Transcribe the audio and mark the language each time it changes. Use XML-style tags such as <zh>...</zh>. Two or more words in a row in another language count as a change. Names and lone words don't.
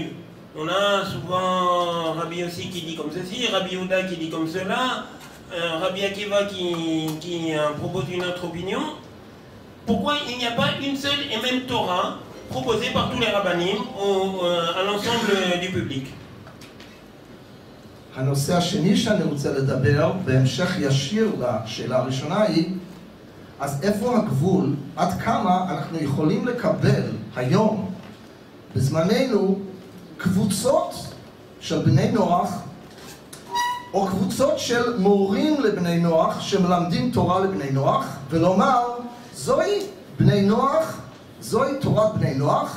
<fr>On a souvent Rabbi Yossi qui dit comme ceci, Rabbi Yehuda qui dit comme cela, Rabbi Akiva qui propose une autre opinion. Pourquoi il n'y a pas une seule et même Torah proposée par tous les rabbinim à l'ensemble du public?</fr> <he>הנושא השני שאני רוצה לדבר, בהמשך ישיר לשאלה הראשונה היא, אז איפה הגבול, עד כמה אנחנו יכולים לקבל היום, בזמננו, קבוצות של בני נוח, או קבוצות של מורים לבני נוח שמלמדים תורה לבני נוח, ולומר, זוהי בני נוח, זוהי תורת בני נוח.</he>